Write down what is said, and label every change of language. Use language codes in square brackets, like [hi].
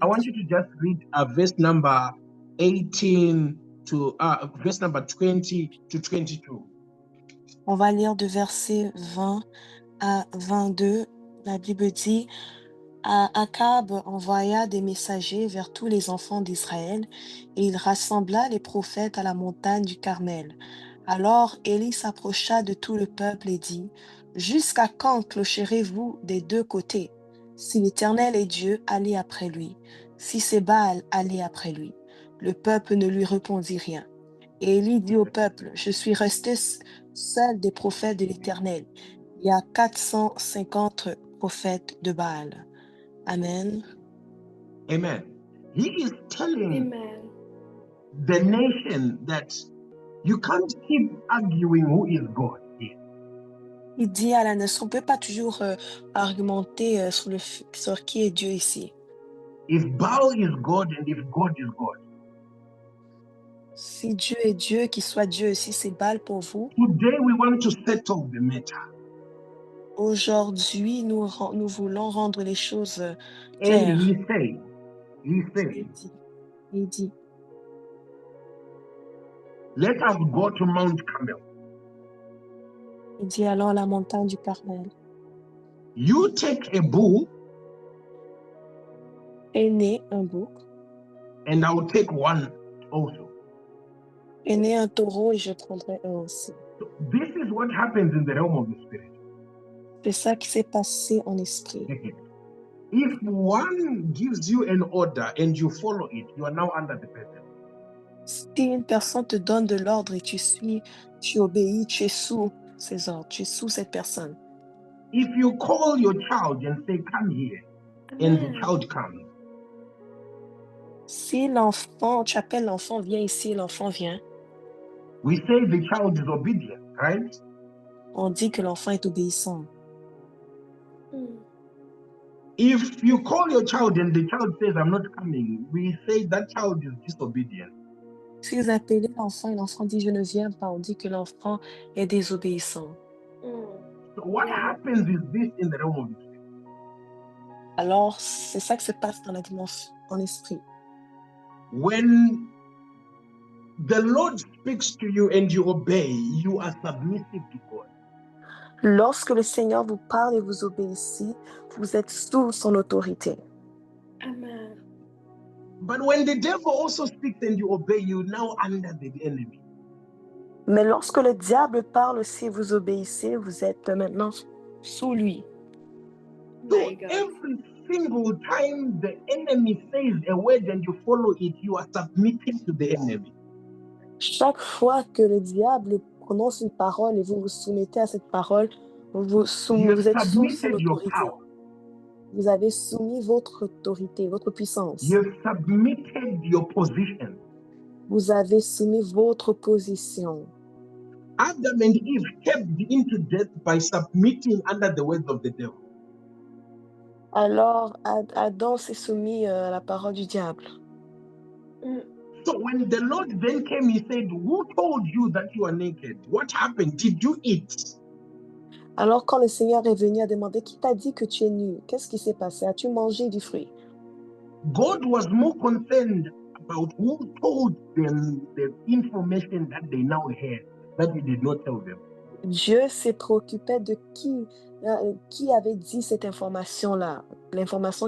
[en] I want you to just read verse number 18 to verse number 20 to 22. [fr] On va lire de verset 20 à 22. La Bible dit, Akab envoya des messagers vers tous les enfants d'Israël et il rassembla les prophètes à la montagne du Carmel. Alors Élie s'approcha de tout le peuple et dit, Jusqu'à quand clocherez-vous des deux côtés? Si l'Éternel est Dieu, allez après lui. Si c'est Baal, allez après lui. Le peuple ne lui répondit rien. Et Élie dit au peuple, Je suis resté seul des prophètes de l'Éternel. Il y a 450 prophètes de Baal. Amen. [en] Amen. He is telling Amen. the nation that you can't keep arguing who is God here. [fr] Il dit à la nation, on ne peut pas toujours argumenter sur qui est Dieu ici. [en] If Baal is God and if God is God. [fr] Si Dieu est Dieu, qu'il soit Dieu. Si c'est Baal pour vous. [en] Today we want to settle the matter. [fr] Aujourd'hui, nous voulons rendre les choses [en] And [fr] claires. [en] he said, [fr] Il dit, [en] let us go to Mount Carmel. [fr] Il dit, allons à la montagne du Carmel. [en] You take a bull. [fr] Prenez un bouc. [en] And I will take one also. [fr] Prenez un taureau et je prendrai un aussi. [en] So this is what happens in the realm of the spirit. [fr] C'est ça qui s'est passé en esprit. [en] If one gives you an order and you follow it, you are now under the person. [fr] Si une personne te donne de l'ordre et tu suis, tu obéis, tu es sous ses ordres, tu es sous cette personne. [en] If you call your child and say, come here, and the child comes. [fr] Si l'enfant, tu appelles l'enfant, viens ici, l'enfant vient. [en] We say the child is obedient, right? [fr] On dit que l'enfant est obéissant. [en] If you call your child and the child says, I'm not coming, we say that child is disobedient. [fr] Si vous appelez l'enfant et l'enfant dit, je ne viens pas, on dit que l'enfant est désobéissant. [en] So what happens is this in the realm of the spirit. [fr] Alors, c'est ça qui se passe dans la dimension en esprit. [en] When the Lord speaks to you and you obey, you are submissive to God. [fr] Lorsque le Seigneur vous parle et vous obéissez, vous êtes sous son autorité. [en] Amen. But when the devil also speaks and you obey, you now under the enemy. [fr] Mais lorsque le diable parle aussi et vous obéissez, vous êtes maintenant sous lui. [en] So every single time the enemy says a word and you follow it, you are submitting to the enemy. [fr] Chaque fois que le diable prononce une parole et vous vous soumettez à cette parole, vous êtes sous son autorité. Vous avez soumis votre autorité, votre puissance. [en] You submitted your position. [fr] Vous avez soumis votre position. [en] Adam and Eve stepped into death by submitting under the words of the devil. [fr] Alors, Adam s'est soumis à la parole du diable. [en] So when the Lord then came, he said, who told you that you are naked? What happened? Did you eat? [fr] Alors quand le Seigneur est venu à demander, qui t'a dit que tu es nu? Qu'est-ce qui s'est passé? As-tu mangé du fruit? [en] God was more concerned about who told them the information that they now had, that he did not tell them. [fr] Dieu s'est préoccupé de qui avait dit cette information-là, l'information